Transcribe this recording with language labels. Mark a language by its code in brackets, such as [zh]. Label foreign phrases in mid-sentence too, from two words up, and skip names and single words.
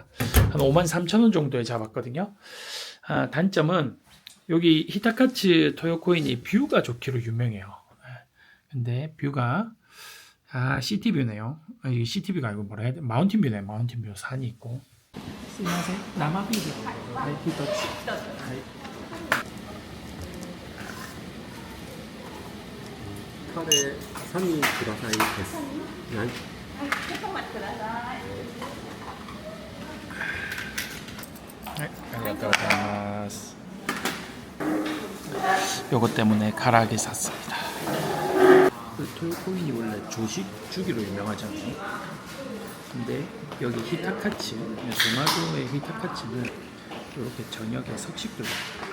[ko] 한 53,000원 정도에 잡았거든요. 단점은 여기 히타카츠 토요코인이 뷰가 좋기로 유명해요. 근데 뷰가 시티뷰네요. 이 시티뷰가 아니고 뭐라 해야 돼? 마운틴뷰네. 마운틴뷰 산이 있고. [ja] すみません。生ビール. [ko] 히토츠. [ja] カレーサミくださいです。はい。 [ko] 네, 감사합니다. 요것 때문에 가라하게 샀습니다. 토요코인이 원래 조식주기로 유명하잖아요. 근데 여기 히타카츠, 대마도의 히타카츠는 이렇게 저녁에 석식도 줘요.